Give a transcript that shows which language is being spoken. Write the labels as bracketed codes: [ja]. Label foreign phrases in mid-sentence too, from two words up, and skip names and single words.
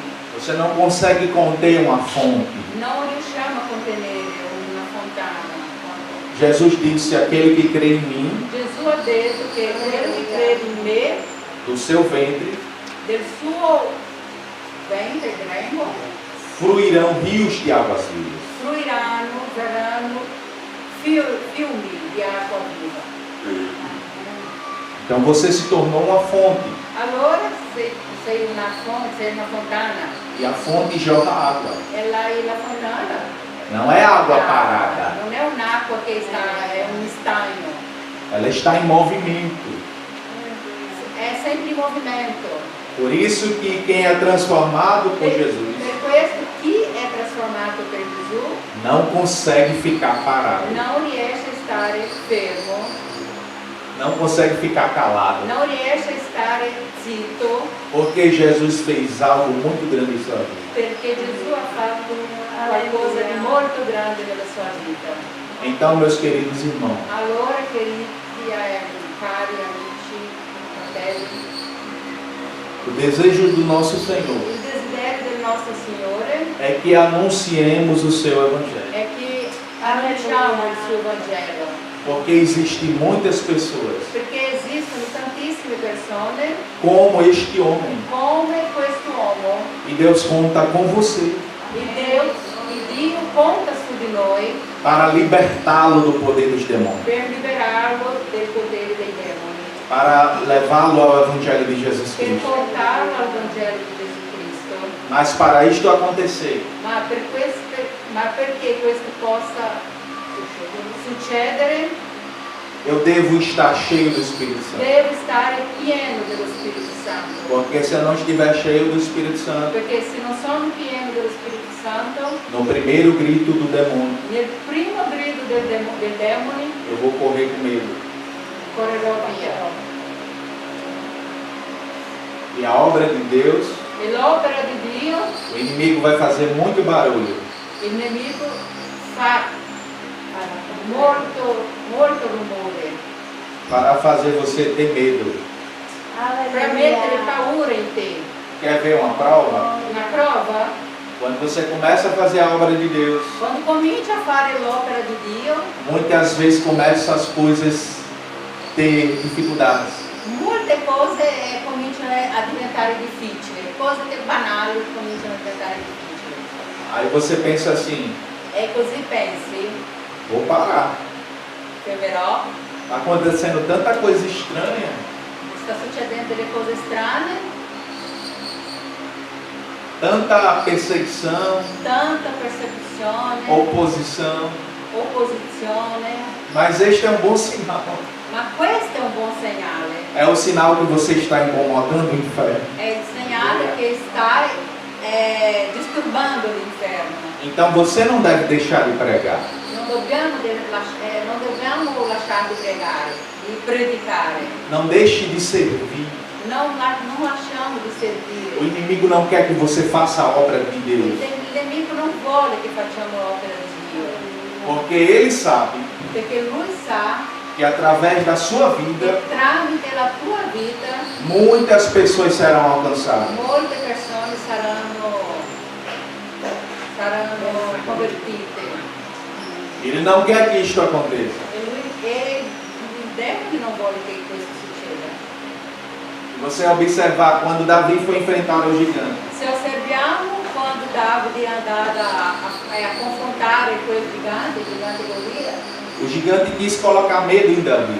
[pt] Você não consegue conter uma fonte. [it] Non riusciamo a contenere una fontana. [pt] Jesus disse: aquele que crê em mim, [it] Gesù ha detto che quello che crede in me, [pt] do seu ventre, [it] del suo ventre grembo, [pt] fluirão rios de águas vivas. [it] fluiranno, verranno fiumi di acqua viva. [pt] Então você se tornou uma fonte. [it] Allora sei una fonte, sei una fontana. [pt] E a fonte jorra água. [it] E la fontana [pt] Não é água parada. [it] non è un'acqua che è un stagno, [pt] Ela está em movimento. [it] è sempre in movimento. [pt] Por isso que quem é transformado por Jesus [it] Per questo chi è trasformato per Gesù [pt] não consegue ficar parado, [it] non riesce a stare fermo, [pt] não consegue ficar calado, [it] non riesce a stare zitto, [pt] porque Jesus fez algo muito grande em sua vida. [it] perché Gesù ha fatto qualcosa di molto grande nella sua vita. [pt] Então, meus queridos irmãos, [it] Allora, cari amici, fratelli, [pt] o desejo do nosso Senhor [it] il desiderio del nostro Signore [pt] é que anunciemos o seu Evangelho, [it] è che annunciamo il suo Vangelo, [pt] porque existem muitas pessoas [it] perché esistono tantissime persone [pt] como este homem, [it] come quest'uomo. [pt] e Deus conta com você [it] Il Dio conta su di noi [pt] para libertá-lo do poder dos demônios, [it] per liberarlo del potere dei demoni, [pt] para levá-lo ao Evangelho de Jesus [it] per Cristo. portarlo al Vangelo di Gesù Cristo. [pt] Mas para isto acontecer, [it] Ma perché questo possa succedere, [pt] eu devo estar cheio do Espírito Santo. [it] devo stare pieno dello Spirito Santo. [pt] Porque se eu não estiver cheio do Espírito Santo, [it] Perché se non sono pieno dello Spirito Santo, [pt] no primeiro grito do demônio, [it] nel primo grido dei demoni [pt] eu vou correr com medo. [it] correrò via. [pt] E a obra de Deus, [it] E l'opera di Dio, [pt] o inimigo vai fazer muito barulho, [it] il nemico fa molto rumore [pt] para fazer você ter medo. [it] per mettere paura in te. [pt] Quer ver uma prova? [it] Una prova, [pt] Quando você começa a fazer a obra de Deus, [it] quando cominci a fare l'opera di Dio, [pt] muitas vezes começam as coisas a ter dificuldades. [it] molte cose cominciano a diventare difficili, cose che banali cominciano a diventare difficili. [pt] Aí você pensa assim, [it] E così pensi, [pt] vou parar. [it] fermerò, [pt] Está acontecendo tanta coisa estranha. [it] sta succedendo delle cose strane, [pt] Tanta perseguição, [it] tanta persecuzione, [pt] oposição. [it] opposizione, [pt] Mas este é um bom sinal. [it] ma questo è un buon segnale. [pt] É o sinal que você está incomodando o inferno. [it] È il segnale che stai disturbando l'inferno. [pt] Então você não deve deixar de pregar. [it] Non dobbiamo lasciare di pregare, di predicare. [pt] Não deixe de servir. [it] Non lasciamo di [pt] O [it] servire. [pt] inimigo não quer que você faça a obra de Deus. [it] Il nemico non vuole che facciamo l'opera di Dio, [pt] Porque ele sabe [it] perché lui sa [pt] que através da sua [it] che [pt] vida, [it] tramite la tua vita [pt] muitas pessoas serão alcançadas. [it] molte persone saranno convertite. [pt] Ele não quer que isto aconteça. [it] E il demone non vuole che questo succeda. [pt] Se você observar, quando Davi foi enfrentar o gigante, [it] Se osserviamo quando Davide è andato a confrontare quel gigante, il gigante Golia, [pt] o gigante quis colocar medo em Davi.